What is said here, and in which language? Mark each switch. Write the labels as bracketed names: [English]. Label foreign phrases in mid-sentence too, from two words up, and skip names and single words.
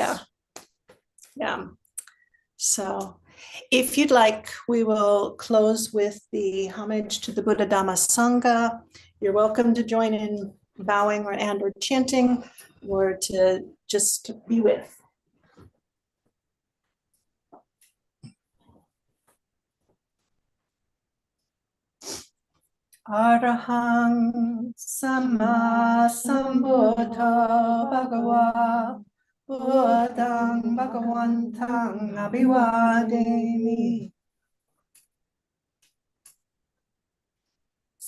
[English] Yeah. Yeah. So if you'd like, we will close with the homage to the Buddha Dhamma Sangha. You're welcome to join in bowing or chanting, or to just be with. [Pali] Arahang Sama Sambuddha Bhagava Buddhang Bhagavantang Abhivademi